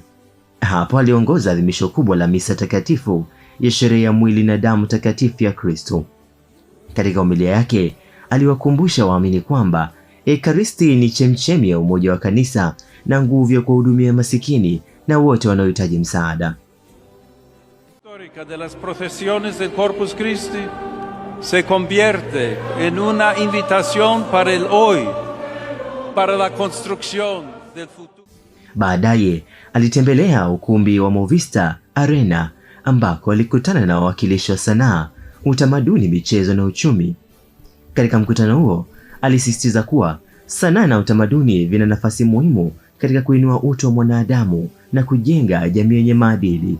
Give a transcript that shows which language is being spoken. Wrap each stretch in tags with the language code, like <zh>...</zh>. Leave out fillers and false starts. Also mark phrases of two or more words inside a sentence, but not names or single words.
<sw>Hapo aliongoza adhimisho kubwa la misa takatifu ya sherehe ya mwili na damu takatifu ya Kristo. Katika homilia yake, aliwakumbusha waamini kwamba Ekaristi ni chemchemi ya umoja wa kanisa na nguvu ya kuwahudumia masikini na wote wanaohitaji msaada.</sw> <es>Histórica de las procesiones del Corpus Christi se convierte en una invitación para el hoy, para la construcción del futuro.</es> <sw>Baadaye alitembelea ukumbi wa Movista Arena ambako alikutana na wawakilishi wa sanaa, utamaduni, michezo na uchumi. Katika mkutano huo, alisisitiza kuwa sanaa na utamaduni vina nafasi muhimu katika kuinua utu wa mwanadamu na kujenga jamii yenye maadili.</sw>